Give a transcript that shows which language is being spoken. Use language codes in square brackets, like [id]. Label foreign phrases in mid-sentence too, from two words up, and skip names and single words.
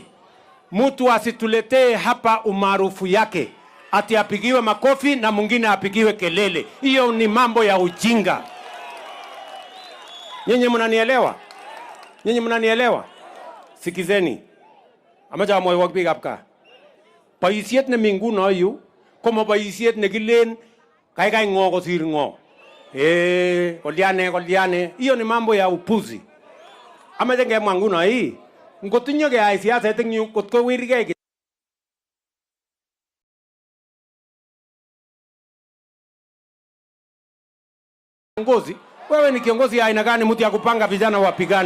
[sw] Mtu asituletee hapa umaarufu yake, ati apigiwe makofi na mwingine apigiwe kelele. Hiyo ni mambo ya ujinga. Nyinyi mnanielewa? Nyinyi mnanielewa? Sikizeni. Amaja moyo wakipiga hapa. [sgc] Paisiet ne minguno yu, komo paisiet ne kilen kai ngo kosir ngo. Koliane. [sw] Hiyo ni mambo ya upuzi. [sgc] Amaja ngemwa nguno hii. Ngotinyo ke ai siasa tingyu kotko wirige kiongozi. [sw] Wewe ni kiongozi ya aina gani mtu ya kupanga vijana wapigane?